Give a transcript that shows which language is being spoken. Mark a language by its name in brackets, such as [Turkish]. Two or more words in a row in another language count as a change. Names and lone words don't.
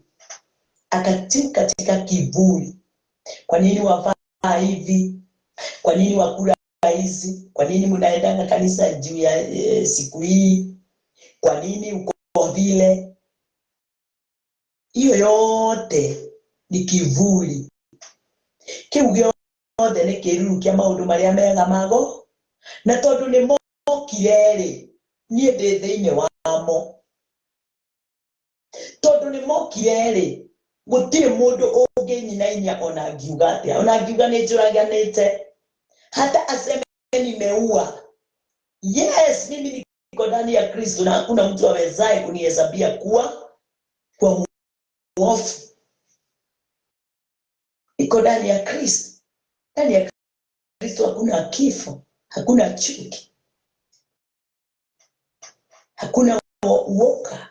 [Swahili] Akati katika kivuli. Kwa nini wavaa hivi? Kwa nini wakula hizi? Kwa nini mnaendanga kanisa juu ya siku hii? Kwa nini uko vile? Hiyo yote ni kivuli. [Kikuyu] Kiu gĩothe nĩ kĩruru kĩa maũndũ marĩa mega mago, na tondũ nĩ mokire rĩ, niĩ ndĩ thĩinĩ wamo. Tondũ nĩ mokire rĩ, gũtirĩ mũndũ ũngĩnyinainia ona angiuga atĩa. Ona angiuga nĩ njũraganĩte, [Swahili] hata aseme nimeua. Yes, mimi niko ndani ya Kristo na hakuna mtu awezaye kunihesabia kuwa mwovu. Niko ndani ya Kristo. Ndani ya Kristo hakuna kifo, hakuna chuki, hakuna uoga.